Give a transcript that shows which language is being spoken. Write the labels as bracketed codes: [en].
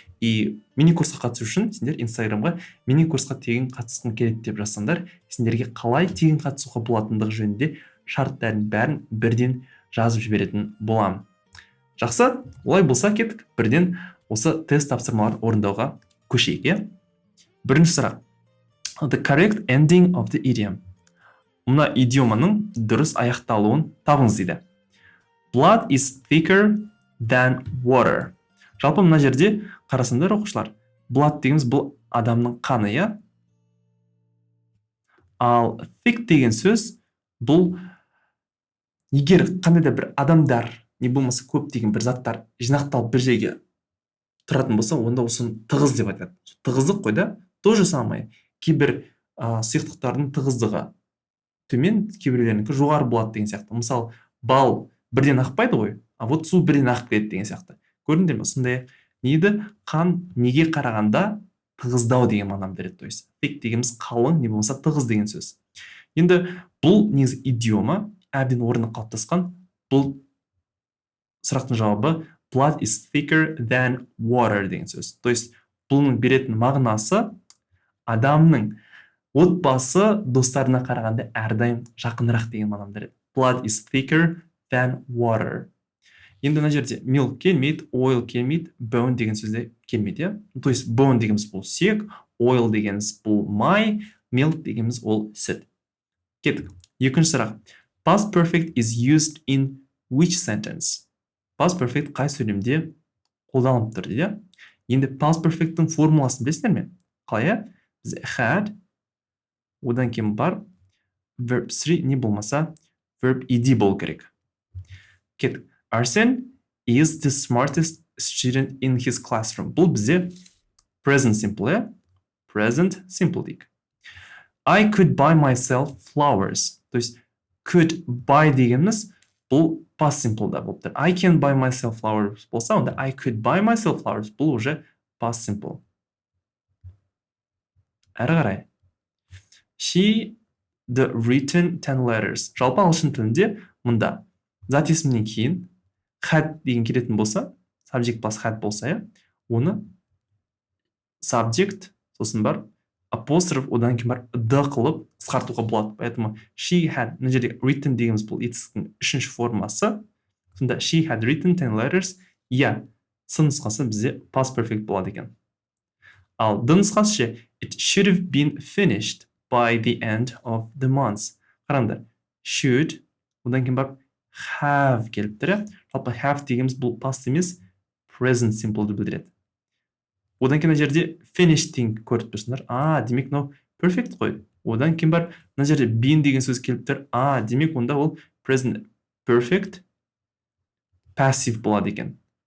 [kk] И мини курсқа қатысу үшін сендер инстаграмға мини курсқа тегін қатысқым келеді деп жазсаңдар, сендерге қалай тегін қатысуға болатындығы жөнінде шарттардың бәрін бірден жазып жіберетін боламын. Жақсы, олай болса кеттік, бірден осы тест тапсырмаларын орындауға көшейік. Бірінші сұрақ. [en] The correct ending of the idiom. [kk] Мына идиоманың дұрыс аяқталуын табыңыз дейді. [en] Blood is thicker than water. [kk] Жалпы мына жерде қарасаңдар оқушылар. Blood дегеніміз бұл адамның қаны, иә? Ал thick деген сөз бұл егер қандай да бір адамдар, не болмаса көп деген бір заттар жинақталып бір жерге тұратын болса, онда осыны тығыз деп айтады. Тығыздық қой да? [ru] То же самое. [kk] Кейбір сұйықтықтардың тығыздығы төмен, кейбіреулерінікі жоғары болады деген сияқты. Мысалы, бал бірден ақпайды ғой, [ru] а вот [kk] су бірден ақып кетеді деген сияқты. Көрдіңдер ме? Сондай нейді қан неге қарағанда тығыздау деген мағынаны береді. [ru] То есть [kk] thick дегеніміз қалың, не болмаса тығыз деген сөз. Енді бұл негізі идиома әбден орны қалыптасқан. Бұл сұрақтың жауабы [en] blood is thicker than water [kk] деген сөз. [ru] То есть [kk] бұның беретін мағынасы адамның отбасы достарына қарағанда әрдайым жақынырақ деген мағынаны береді. [en] Blood is thicker than water. [kk] Енді мына жерде milk келмейді, oil келмейді, bone деген сөзде келмейді. [ru] То есть [kk] bone дегеніміз бұл сүйек, oil дегеніміз бұл май, milk дегеніміз ол сүт. Кеттік. Екінші сұрақ. [en] Past perfect is used in which sentence? [kk] Past perfect қай сөйлемде қолданылып тұр дейді. Енді past perfect'тің формуласын білесіңдер ме? Қалай? Біз had, одан кейін бар verb 3, не болмаса verb ed болу керек. Кеттік. [en] Arsene is the smartest student in his classroom. [kk] Бұл бізде present simple, present simple дейік. [en] I could buy myself flowers. [ru] То есть [kk] could buy дегеніміз бұл past simple да болып тұр. [en] I can buy myself flowers [kk] болса, онда [en] I could buy myself flowers [kk] бұл уже [en] past simple. [kk] Әрі қарай. [en] She the written 10 letters. [kk] Жалпы ағылшын тілінде мұнда зат есімнен кейін had деген келетін болса, subject plus had болса, оны subject, сосын бар apostrophe, одан кейін бар the қылып қысқартуға болады. [ru] Поэтому [kk] she had, мына жерде written дегеніміз бұл етістіктің үшінші формасы. Сонда [en] she had written 10 letters. [kk] Я, сын нұсқасы бізде past perfect болады екен. Ал the нұсқасы ше, [en] it should have been finished by the end of the month. [kk] Қараңдар, should, одан кейін бар have келіп тұр. Жалпы have дегеніміз бұл past емес, present simple ді білдіреді. Одан кейін жерде finish thing көріп тұрсыңдар. Демек мынау perfect қой. Одан кейін бар мына жерде been деген сөз келіп тұр. Демек онда ол present perfect passive болады екен.